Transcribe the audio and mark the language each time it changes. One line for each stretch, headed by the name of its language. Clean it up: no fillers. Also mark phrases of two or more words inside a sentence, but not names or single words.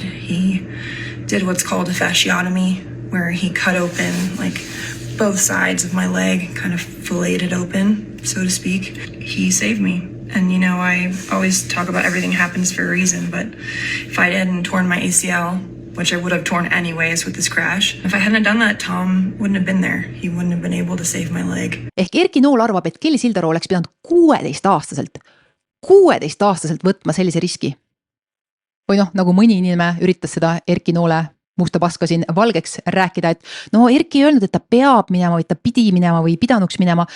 English: He did what's called a fasciotomy, where he cut open like both sides of my leg, kind of filleted open, so to speak. He saved me. And I always talk about everything happens for a reason, but if I hadn't torn my ACL, which I would have torn anyways with this crash, if I hadn't done that, Tom wouldn't have been there. He wouldn't have been able to save my leg.
Estonian: Ehk Erki Nool arvab, et Kelly Sildaru oleks pidanud 16-aastaselt võtma sellise riski. Või nagu mõni inimene üritas seda Erki Noole musta paska siin valgeks rääkida, et Erki ei öelnud, et ta peab minema või ta pidi minema või pidanuks minema.